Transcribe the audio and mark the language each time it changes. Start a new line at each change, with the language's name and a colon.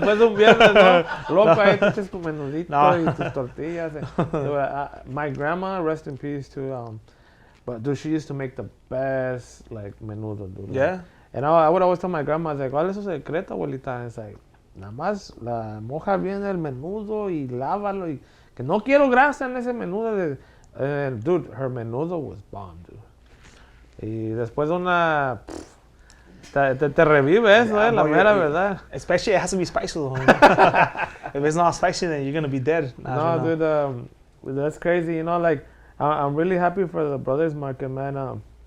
Spanish: Después de un viernes, ¿no? Loco, ahí te echas tu menudito No. y tus tortillas.
English: Dude, my grandma, rest in peace too. But dude, she used to make the best like menudo, dude. Yeah. And I would always tell my grandma, I was like,
Spanish: ¿cuál es su secreto, abuelita?
English: And it's like,
Spanish: nada más la moja bien el menudo y lávalo y que no quiero grasa en ese menudo.
English: And dude, her menudo was bomb, dude.
Spanish: Y después de una... Te revive eso,
English: Yeah,
Spanish: la
English: bro,
Spanish: mera
English: yeah.
Spanish: verdad.
English: Especially it has to be spicy though. If it's not spicy, then you're gonna be dead. Nah, No, dude, that's crazy. You know, like I'm really happy for the Brothers Market, man.